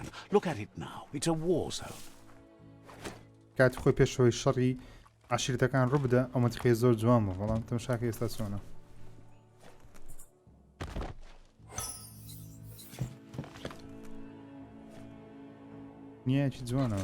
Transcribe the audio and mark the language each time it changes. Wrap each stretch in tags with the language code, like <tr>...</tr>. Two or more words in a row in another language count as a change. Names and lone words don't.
<en>Look at it now. It's a war zone.</en> <ckb>کاتی خۆی پێشەوەی شەڕی عشیرەتەکان ڕووبدە ئەو منتیقەیە زۆر جوان بوو بەڵام تەماشاکە ئێستا چۆنە. دنیایەکی جوانەوە.</ckb>